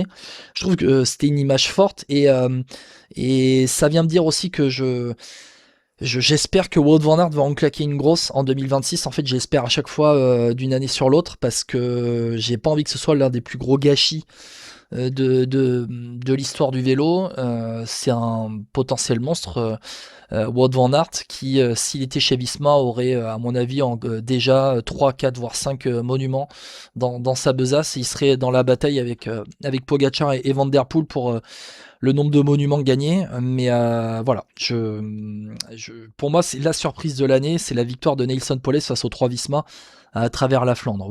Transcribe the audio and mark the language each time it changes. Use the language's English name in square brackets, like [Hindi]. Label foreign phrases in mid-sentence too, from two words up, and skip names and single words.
[French] Je trouve que c'était une image forte et ça vient me dire aussi que j'espère que Wout van Aert va en claquer une grosse en 2026. En fait, j'espère à chaque fois d'une année sur l'autre parce que j'ai pas envie que ce soit l'un des plus gros gâchis de l'histoire du vélo. C'est un potentiel monstre. Wout van Aert qui, s'il était chez Visma, aurait, à mon avis, déjà 3, 4, voire 5 monuments dans sa besace. Il serait dans la bataille avec Pogacar et Van Der Poel pour le nombre de monuments gagnés, mais voilà, pour moi c'est la surprise de l'année, c'est la victoire de Nelson Poles face aux 3 Visma à travers la Flandre.